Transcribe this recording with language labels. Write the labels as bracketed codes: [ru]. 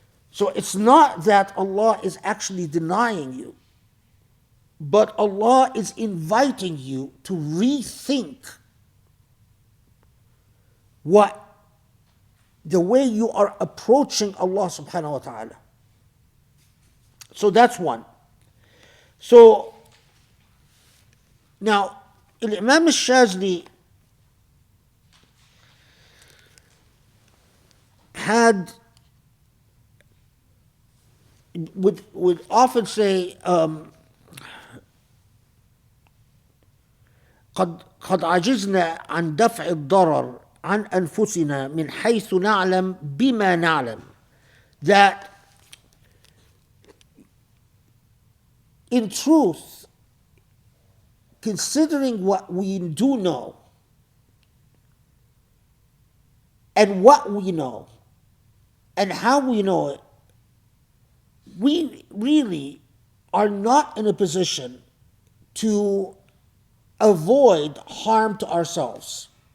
[en] So it's not that Allah is actually denying you, but Allah is inviting you to rethink the way you are approaching Allah subhanahu wa ta'ala. So that's one. So now, Imam al-Shazli would often say, [ar] قد عجزنا عن دفع الضرر عن أنفسنا من حيث نعلم بما نعلم. [en] That in truth, considering what we do know and what we know and how we know it, we really are not in a position to avoid harm to ourselves.